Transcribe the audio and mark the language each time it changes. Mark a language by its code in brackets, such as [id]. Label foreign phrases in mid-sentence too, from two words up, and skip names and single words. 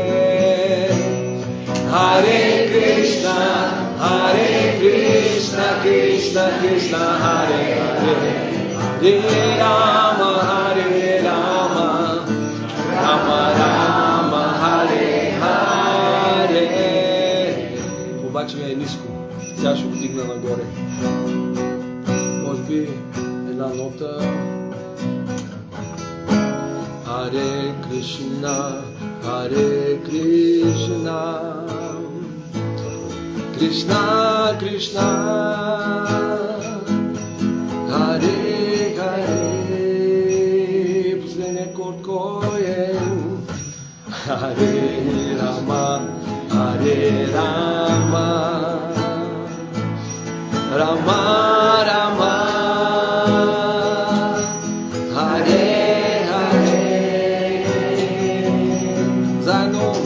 [sa] हरे कृष्ण हरे कृष्ण कृष्ण कृष्ण हरे हरे हरे राम हरे राम राम राम हरे हरे. [bg] Обаче ми е ниско. Сега ще го дигна нагоре. Може би една нота. [sa] हरे कृष्ण हरे कृष्ण कृष्ण कृष्ण हरे हरे. [bg] Последния акорд кой е? [sa] हरे राम हरे राम राम राम हरे हरे. [bg] Заедно.